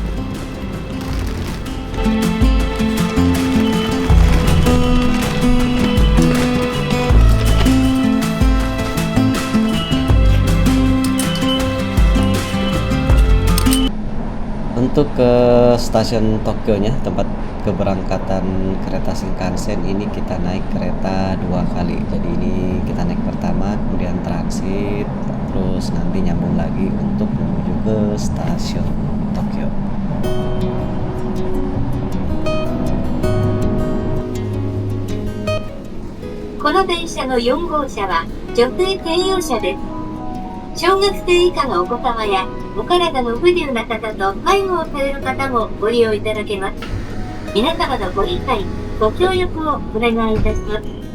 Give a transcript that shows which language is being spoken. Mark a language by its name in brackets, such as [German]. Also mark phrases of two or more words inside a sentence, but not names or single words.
[Indonesian] Untuk ke stasiun Tokyo-nya, tempat keberangkatan kereta Shinkansen ini, kita naik kereta 2 kali. Jadi ini kita naik pertama, kemudian transit, terus nanti nyambung lagi untuk menuju ke stasiun Tokyo. [Japanese] この電車の4号車は女性専用車です。小学生以下のお子様やお体の不自由な方と介護をされる方もご利用いただけます。皆様のご理解、ご協力をお願いいたします。